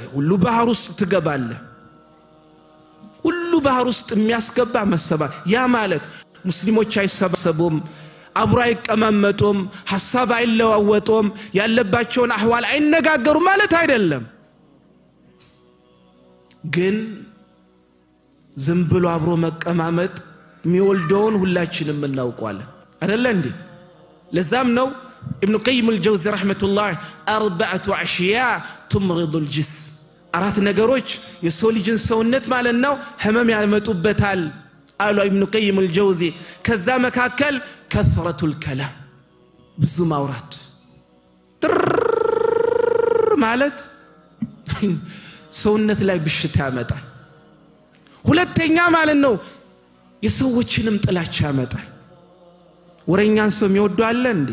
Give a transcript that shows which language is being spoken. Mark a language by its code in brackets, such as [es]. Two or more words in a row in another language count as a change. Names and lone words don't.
[am] ሁሉ ባህር ውስጥ ትገባለህ። ሁሉ ባህር ውስጥ የሚያስገባ መሰባ ያ ማለት ሙስሊሞች አይሰባሰቡም አብሮ አይቀማመጡም ሐሳብ አይለዋወጡም ያለባቸውን አህዋል አይነጋገሩም ማለት አይደለም። ግን ዝም ብሎ አብሮ መቀማመጥ የሚወልደውን ሁላችንም እናውቃለን አይደል እንዴ? ለዛም ነው ابن قيم الجوزي [ar] رحمة الله 4 أشياء تمرض الجسم [am] አራት ነገሮች የሰው ልጅን ሰውነት ማለት ነው ህመም ያመጡበታል አሉ ابن قيم الجوزي። ከዛ መካከል [ar] كثرة الكلام [am] ብዙ ማውራት ማለት ሰውነት ላይ ብሽታ ያመጣል። ሁለተኛ ማለት ነው የሰዎችንም ጥላቻ ያመጣል። ወረኛን ሰው የሚወዱ አለ እንዴ?